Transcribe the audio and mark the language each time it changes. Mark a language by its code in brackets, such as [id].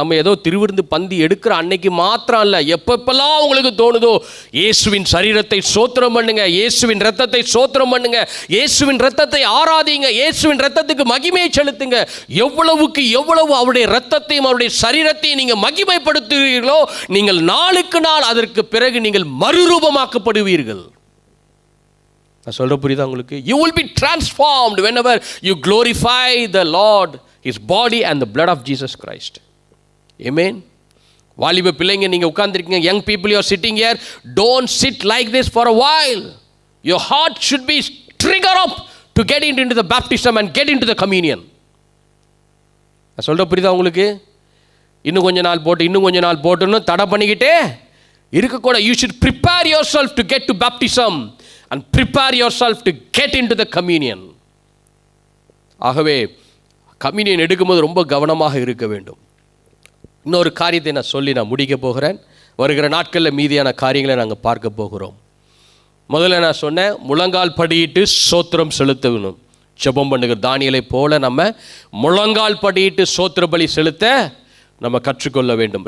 [ta] நம்ம ஏதோ திருவிருந்து பந்தி எடுக்கிற அன்னைக்கு மாத்திரம் இல்லை, எப்பப்பெல்லாம் உங்களுக்கு தோணுதோ இயேசுவின் சரீரத்தை சோத்திரம் பண்ணுங்க, இயேசுவின் ரத்தத்தை சோத்திரம் பண்ணுங்க, இயேசுவின் ரத்தத்தை ஆராதிங்க, இயேசுவின் ரத்தத்துக்கு மகிமையை செலுத்துங்க. எவ்வளவுக்கு எவ்வளவு அவருடைய ரத்தத்தையும் அவருடைய சரீரத்தையும் நீங்கள் மகிமைப்படுத்துவீர்களோ, நீங்கள் நாளுக்கு நாள் அதற்கு பிறகு நீங்கள் மறுரூபமாக்கப்படுவீர்கள். நான் சொல்ற புரியுதா உங்களுக்கு? [en] You will be transformed whenever you glorify the Lord, His body and the blood of Jesus Christ. Amen. [ta] வாலிப பிள்ளைங்க நீங்கள் உட்கார்ந்துருக்கீங்க, [en] young people you are sitting here, don't sit like this for a while. Your heart should be triggered up to get into the baptism and get into the communion. [ta] நான் சொல்ற புரியுதா உங்களுக்கு? இன்னும் கொஞ்ச நாள் போட்டுன்னு தடை பண்ணிக்கிட்டே இருக்கக்கூடாது. [en] You should prepare yourself to get to baptism and prepare yourself to get into the communion. [ta] ஆகவே கம்யூனியன் எடுக்கும்போது ரொம்ப கவனமாக இருக்க வேண்டும். இன்னொரு காரியத்தை நான் சொல்லி முடிக்க போகிறேன். வருகிற நாட்களில் மீதியான காரியங்களை நாங்கள் பார்க்க போகிறோம். முதல்ல நான் சொன்னேன், முழங்கால் படியிட்டு சோத்திரம் செலுத்தணும். ஜெபம் பண்ணுகிற தானியலை போல நம்ம முழங்கால் படியிட்டு சோத்திர பலி செலுத்த நம்ம கற்றுக்கொள்ள வேண்டும்.